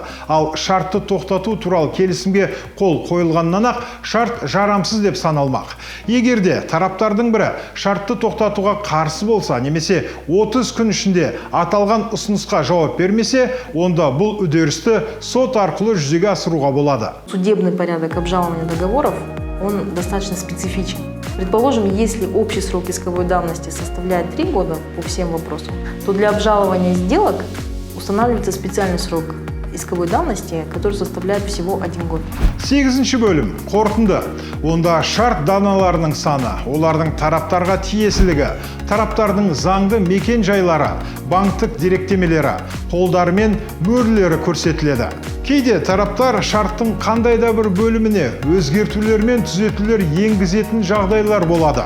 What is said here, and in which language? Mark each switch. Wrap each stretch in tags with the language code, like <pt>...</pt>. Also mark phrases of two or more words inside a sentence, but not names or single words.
<kk>Ал шартты тоқтату туралы келісімге қол қойылғаннан-ақ шарт жарамсыз деп саналмақ. Егерде тараптардың бірі шартты тоқтатуға қарсы болса, немесе 30 күн ішінде аталған ұсынысқа жауап бермесе, онда бұл үдерісті сот арқылы жүзеге асыруға болады.</kk> <ru>Судебный порядок обжалования договоров, он достаточно специфичен. Предположим, если общий срок исковой давности составляет 3 года по всем вопросам, то для обжалования сделок устанавливается специальный срок исковой давности, который составляет всего 1 год.</ru> <kk>8 бөлім. Қорытынды. Онда шарт даналарының саны, олардың тараптарға тиесілігі, тараптардың заңды мекен жайлары, банктік деректемелері, қолдары мен мөрлері көрсетіледі. Кейде тараптар шарттың қандай да бір бөліміне өзгертулер мен түзетулер енгізетін жағдайлар болады.</kk>